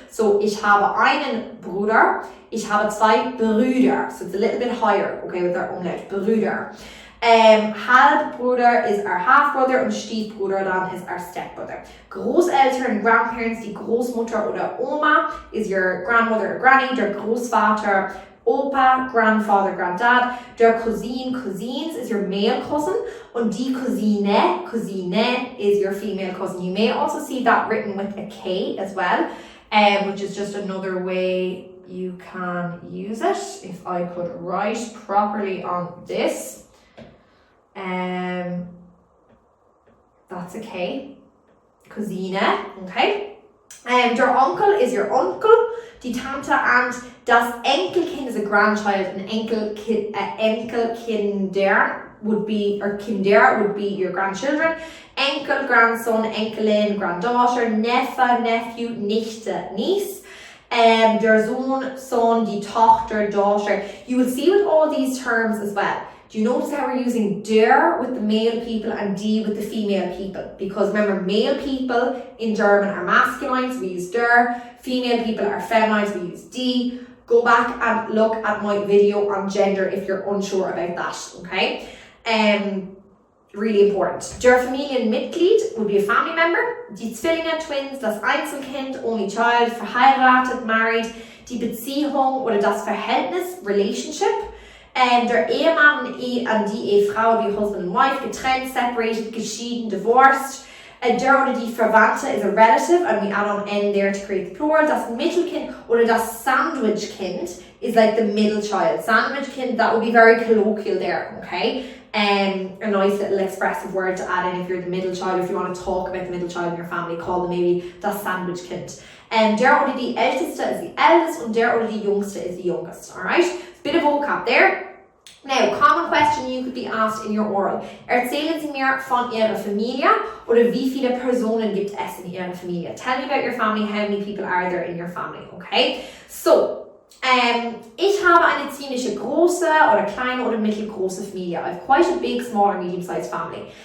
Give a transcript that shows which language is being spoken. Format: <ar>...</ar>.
<de>So ich habe einen Bruder, ich habe zwei Brüder.</de> <en>So it's a little bit higher, okay, with our Umlaut, Brüder. Halbbruder is our half-brother und Stiefbruder dann is our stepbrother. Großeltern, grandparents, die Großmutter oder Oma is your grandmother or granny. Der Großvater, Opa, grandfather, granddad. Der cousins is your male cousin. Und die Cousine is your female cousin. You may also see that written with a K as well, which is just another way you can use it. If I could write properly on this. That's a K. Cousine, okay? Der Onkel is your uncle. Die Tante and das Enkelkind is a grandchild, and Enkelkinder would be, or Kinder would be your grandchildren. Enkel, grandson, Enkelin, granddaughter, Neffe, nephew, Nichte, niece. Der Sohn, son, die Tochter, daughter. You will see with all these terms as well. Do you notice how we're using der with the male people and die with the female people? Because remember, male people in German are masculine, so we use der. Female people are feminine, so we use die. Go back and look at my video on gender if you're unsure about that, okay? Really important. Der Familienmitglied would be a family member. Die Zwillinge, twins, das Einzelkind, only child, verheiratet, married. Die Beziehung oder das Verhältnis, relationship. Der Ehemann and die Ehefrau would be husband and wife, getrennt, separated, geschieden, divorced. Der oder die Verwandte is a relative, and we add on N there to create the plural. Das Mittelkind oder das Sandwichkind is like the middle child. Sandwichkind, that would be very colloquial there, okay? A nice little expressive word to add in if you're the middle child, if you want to talk about the middle child in your family, call them maybe das Sandwich-Kind. Der oder die Älteste is the eldest und der oder die Jüngste is the youngest, alright? Bit of vocab there. Now, common question you could be asked in your oral.</en> <de>Erzählen Sie mir von Ihrer Familie oder wie viele Personen gibt es in Ihrer Familie?</de> <en>Tell me about your family, how many people are there in your family, okay?</en> <de>So, ich habe eine ziemlich große oder kleine oder mittelgroße Familie.</de> <en>I have quite a big, small or medium-sized family.</en>